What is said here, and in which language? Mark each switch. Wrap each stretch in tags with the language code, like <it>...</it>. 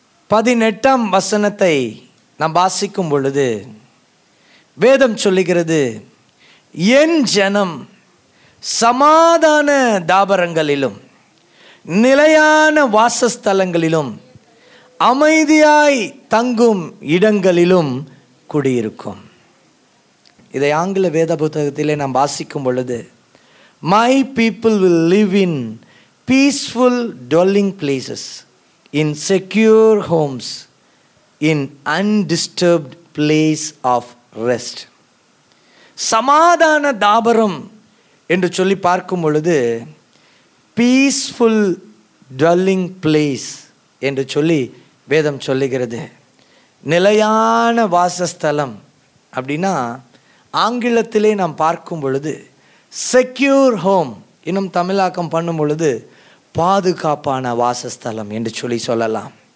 <ta>18 வசனத்தை நாம் வாசிக்கும் பொழுது வேதம் சொல்லுகிறது, என் ஜனம் சமாதான தாபரங்களிலும் நிலையான வாசஸ்தலங்களிலும் அமைதியாய் தங்கும் இடங்களிலும் குடியிருக்கும். இதை ஆங்கில வேத புத்தகத்திலே நாம் வாசிக்கும் பொழுது,</ta> <en>my people will live in peaceful dwelling places, in secure homes, in undisturbed place of rest.</en> <ta>சமாதான தாபரம் என்று சொல்லி பார்க்கும் பொழுது</ta> <en>peaceful dwelling place</en> <ta>என்று சொல்லி வேதம் சொல்லுகிறது. நிலையான வாசஸ்தலம் அப்படின்னா ஆங்கிலத்திலே நாம் பார்க்கும் பொழுது செக்யூர் ஹோம், இன்னும் தமிழாக்கம் பண்ணும் பொழுது பாதுகாப்பான வாசஸ்தலம் என்று சொல்லலாம்.</ta>